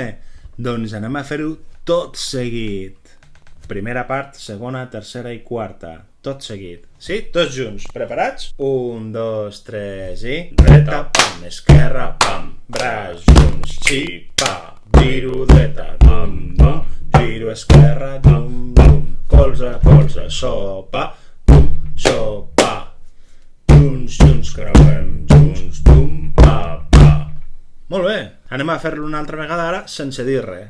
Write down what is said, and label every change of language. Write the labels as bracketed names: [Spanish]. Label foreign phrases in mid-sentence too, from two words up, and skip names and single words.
[Catalan] Doncs anem a fer-ho tot seguit. Primera part, segona, tercera i quarta. Tot seguit. Sí? Tots junts. Preparats? 1, 2, 3 i... Dreta, pam, esquerra, pam. Braç junts, xi, pa. Giro dreta, dum, dum. Giro esquerra, dum, dum. Colze, colze, so, pa. Dum, so, pa. Junts, junts, creuem, junts, dum, pa, pa. Molt bé. Anem a fer-lo una altra vegada ara sense dir res.